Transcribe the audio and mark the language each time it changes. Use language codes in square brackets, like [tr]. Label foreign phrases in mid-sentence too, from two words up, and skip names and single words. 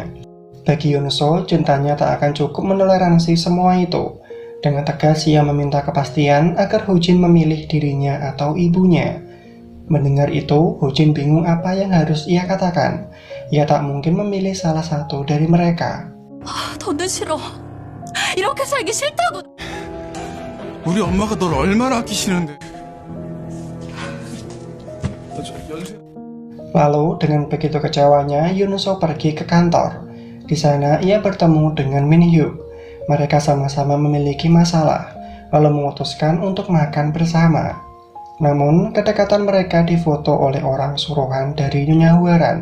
[id] Bagi Yoon So, cintanya tak akan cukup menoleransi semua itu. Dengan tegas ia meminta kepastian agar Ho Jin memilih dirinya atau ibunya. Mendengar itu, Ho Jin bingung apa yang harus ia katakan. Ia tak mungkin memilih salah satu dari mereka. [ko] 더는 싫어. 이렇게 살기 싫다고. 우리 엄마가 널 얼마나 아끼시는데. [id] Lalu dengan begitu kecewanya, Yoon So pergi ke kantor. Di sana ia bertemu dengan Min Hyuk. Mereka sama-sama memiliki masalah, lalu memutuskan untuk makan bersama. Namun, kedekatan mereka difoto oleh orang suruhan dari Nyonya Hwaran.